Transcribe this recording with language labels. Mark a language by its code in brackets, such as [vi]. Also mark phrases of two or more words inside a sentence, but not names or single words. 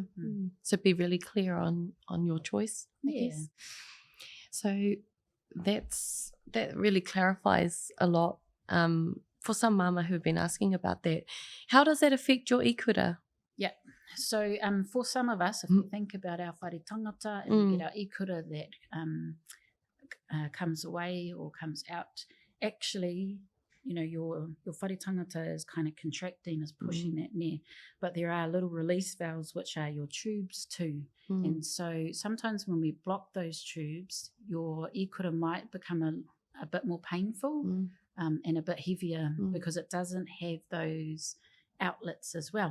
[en] So be really clear on your choice, I guess. So that really clarifies a lot for some mama who've been asking about that. How does that affect your ikura? Yeah. So for some of us, if we think about our [mi] whare tangata [en] and we get our ikura that comes away or comes out, actually, you know, your [mi] whare tangata [en] is kind of contracting, is pushing that near. But there are little release valves, which are your tubes too. And so sometimes when we block those tubes, your ikura might become a bit more painful and a bit heavier because it doesn't have those outlets as well.